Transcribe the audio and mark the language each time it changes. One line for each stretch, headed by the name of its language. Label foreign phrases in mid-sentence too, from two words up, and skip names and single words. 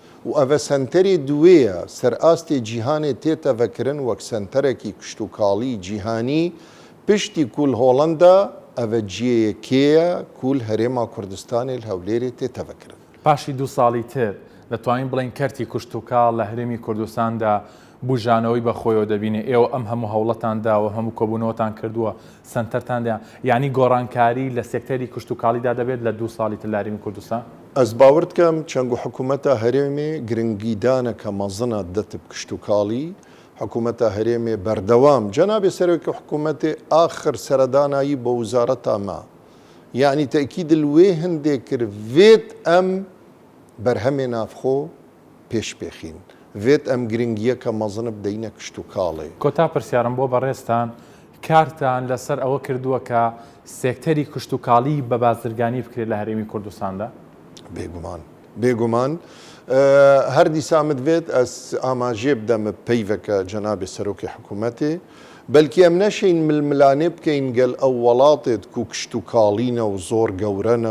Kurdish: û ev senterê duwê ye serastê cîhanê tête vekirin wek senterekî kiştûkalî cîhanî piştî ku li Holanda ev ciyekê ye ku li Herêma Kurdistanê li Hewlêrê tête vekirin.
Central Kurdish: پاشی 2 ساڵی تر دەتوانین بڵین کەرتی کشتتوکاڵ لە هەرێمی کوردستاندا بژانەوەی بە خۆیەوە دەبینێ ئێوە ئەم هەموو هەوڵەتانداوە هەموو کۆبوونەوەتان کردووە سنتەرتاندا یعنی گۆڕانکاری لە سێکتەری کشتتوکاڵیدا دەبێت لە 2 ساڵی تر لە هەرێمی کوردستان؟
Kurdish: Ez bawer dikim çengu hikûmeta Herêmê giringîdaneke mezina detib kiştûkalî hikûmeta Herêmê berdewam Cenabê Serokê Hikûmetê axir seredanayî bi wizareta me yanî tekîd li wê hindê kir vêt em berhemê navxwe pêş bêxîn. vێت ئەم گرنگیە کە مەزنە بدەینە کشت و کاڵێ.
Central Kurdish: کۆتا پرسیارم بۆ بەڕێستان کارتان لەسەر ئەوە کردووە کە سێکتەری کشت و کاڵی بە بازرگانی بکرێت لە هەرێمی کوردستاندا؟
Kurdish: بێگومان هەر دیسامت بێت ئەس ئاماژێ بدەمە پەیڤەکە جەنابێ سەرۆکی حکوومەتێ بەلکی ئەم نەشین ململانێ بکەین گەل ئەو وڵاتێت و کشت و کاڵینە و زۆر گەورەنە